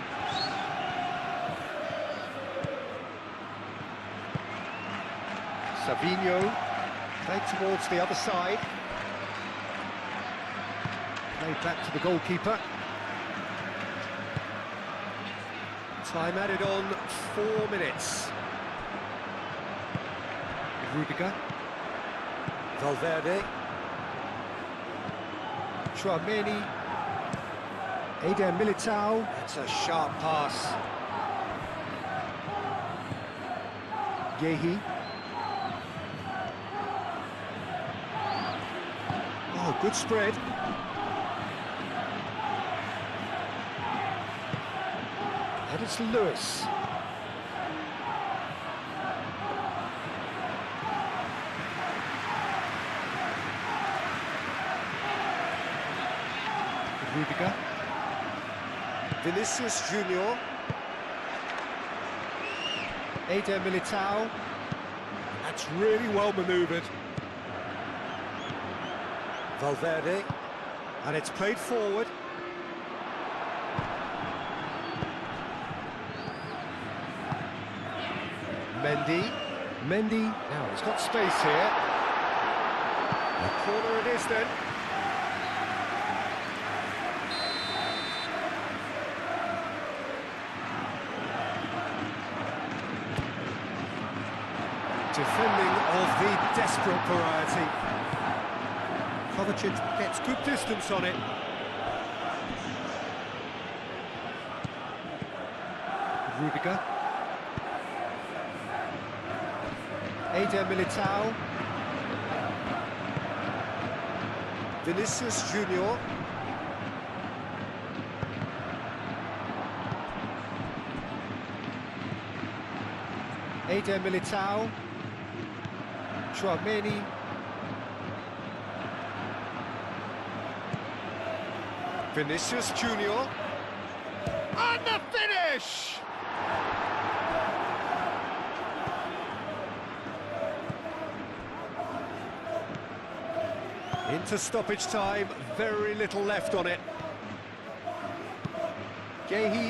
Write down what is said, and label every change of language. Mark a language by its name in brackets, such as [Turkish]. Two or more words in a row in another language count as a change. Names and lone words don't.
[English] Savinho. Played towards the other side. Played back to the goalkeeper. Time added on 4 minutes. Rudiger. Valverde. Tchouaméni. Eder Militao. That's a sharp pass. Yehi. Oh, good spread. And it's Lewis. Rudiger. Vinicius Junior. Eder Militao. That's really well manoeuvred. Valverde. And it's played forward. Mendy. Now he's got space here. A corner it is then. Defending of the desperate variety. Kovacic gets good distance on it. Rudiger. Eder Militao. Vinicius Junior. Eder Militao. Tchouaméni. Vinicius Junior. And the finish! Into stoppage time, very little left on it. Yehi.